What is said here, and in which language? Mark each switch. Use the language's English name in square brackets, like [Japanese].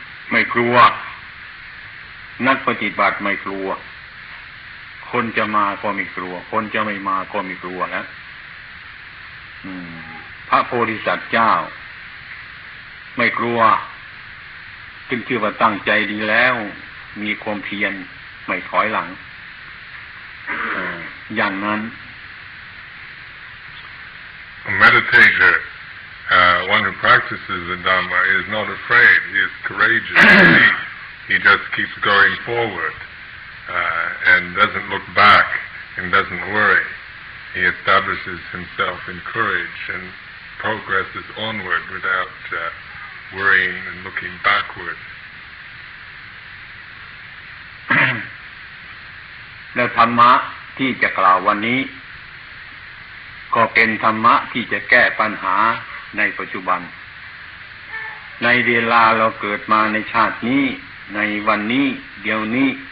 [Thai] ไม่กลัวนักปฏิบัติไม่กลัวคนจะมาก็ไม่กลัวคนจะไม่มาก็ไม่กลัวแล้วพระโพธิสัตว์เจ้าไม่กลัวขึ้นชื่อว่าตั้งใจดีแล้วมีความเพียรไม่ถอยหลังอย่างนั้น [English] A meditator, one who practices the Dhamma, is not afraid. He is courageous. He just keeps going forward and doesn't look back and doesn't worry. He establishes himself in courage and progresses onward without worrying and looking backward. [Thai] และธรรมะที่จะกล่าววันนี้ก็เป็นธรรมะที่จะแก้ปัญหาในปัจจุบันในเวลาเราเกิดมาในชาตินี้ในวันนี้เดี๋ยวนี้